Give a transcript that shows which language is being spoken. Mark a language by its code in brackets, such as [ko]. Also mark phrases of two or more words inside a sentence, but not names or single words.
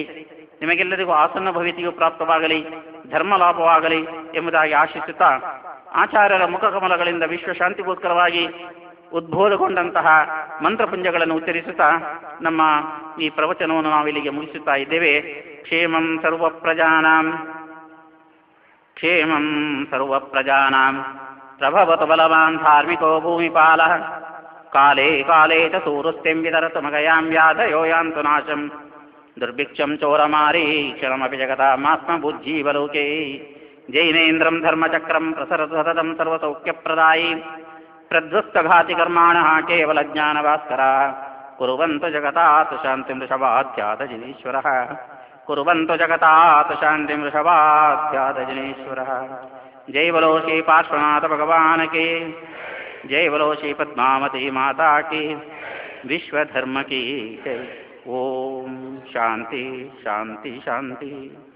[kn] ನಿಮಗೆಲ್ಲರಿಗೂ ಆಸನ್ನ ಭವಿತಿಯು ಪ್ರಾಪ್ತವಾಗಲಿ, ಧರ್ಮ ಲಾಭವಾಗಲಿ ಎಂಬುದಾಗಿ ಆಶಿಸುತ್ತಾ, ಆಚಾರ್ಯರ ಮುಖಕಮಲಗಳಿಂದ ವಿಶ್ವಶಾಂತಿಗೋಸ್ಕರವಾಗಿ ಉದ್ಬೋಧಗೊಂಡಂತಹ ಮಂತ್ರಪುಂಜಗಳನ್ನು ಉಚ್ಚರಿಸುತ್ತಾ ನಮ್ಮ ಈ ಪ್ರವಚನವನ್ನು ನಾವಿಲ್ಲಿಗೆ ಮುಗಿಸುತ್ತಾ ಇದ್ದೇವೆ. [sa] ಕ್ಷೇಮಂ ಸರ್ವಪ್ರಜಾನಾಂ ಪ್ರಭವತು ಬಲವಾನ್ ಧಾರ್ಮಿಕೋ ಭೂಮಿಪಾಲಃ ಕಾಲೇ ಕಾಲೇ ಚ ಸೂರುಸ್ತ್ಯಂ ವಿತರತು ಮಗಯಾಂ ವ್ಯಾಧಯೋ ಯಾಂತು ನಾಶಂ ದುರ್ಭಿಕ್ಷಂ ಚೋರಮಾರೀ ಕ್ಷಣಮಪಿ ಜಗತಾಮಾತ್ಮ ಬುದ್ಧೀವಲೋಕೆ ಜೈನೇಂದ್ರಂ ಧರ್ಮಚಕ್ರಂ ಪ್ರಸರತು ಸತತಂ ಸರ್ವಸೌಖ್ಯಪ್ರದಾಯಿ ಪ್ರಧ್ವಸ್ತಘಾತಿ ಕರ್ಮಾಣಃ ಕೇವಲ ಜ್ಞಾನಭಾಸ್ಕರಃ ಕುರುವಂತು ಜಗತಾತ್ ಶಾಂತಿಂ ವೃಷಭಾಧ್ಯಾತ ಜನೇಶ್ವರಃ ಕುರುವಂತು ಜಗತಾತ್ ಶಾಂತಿಂ ವೃಷಭಾಧ್ಯಾತ ಜನೇಶ್ವರಃ. [hi] जय बोलो श्री पार्श्वनाथ भगवान की जय, बोलो श्री पद्मावती माता की, विश्व धर्म की जय. [sa] ओम शांति शांति शांति.